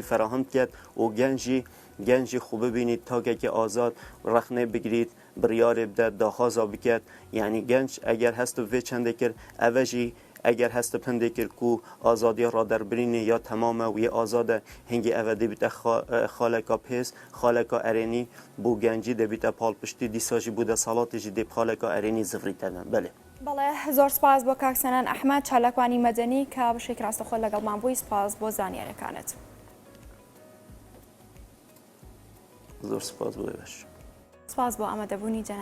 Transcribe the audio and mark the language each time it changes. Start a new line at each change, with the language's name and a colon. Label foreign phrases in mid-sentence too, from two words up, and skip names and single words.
Kurdish: ferahem ket û gencî xwe bibînî takekî azad rexnê bigirît biryarê bide daxwaza biket yanî genç eger hest vê çendê kir ev jî eger hest hindê kir ku azadiya raderbirînê ya temame wî azad e hingê ev dibîte xaleka pêz xaleka erênî bû gencî dibîte palpiştî dîsa jî bû desalatê jî dê xaleka erênî zivrî te belê
Central Kurdish: بەڵێ زۆر سپاس بۆ کاک سەنان ئەحمەد چالاکوانی مەدەنی کە بەشێک ڕاستەخۆ لەگەڵمان بووی سپاس بۆ زانیاریەکانت زۆر سپاس بۆ باش سپاس بۆ ئامادەبوونی جەناب